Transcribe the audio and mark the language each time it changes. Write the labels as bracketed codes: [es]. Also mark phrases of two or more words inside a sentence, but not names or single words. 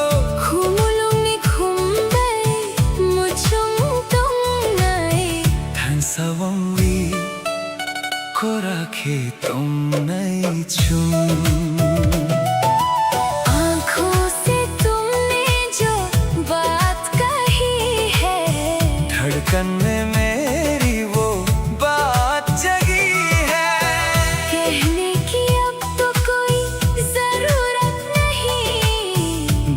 [trp] Khumulong ni khumbay muchong tong nai than sawang wi ko rakhe tong nai chung [hi] आँखों से तुमने जो बात कही है धड़कन में मेरी वो बात जगी है कहने की अब तो कोई जरूरत नहीं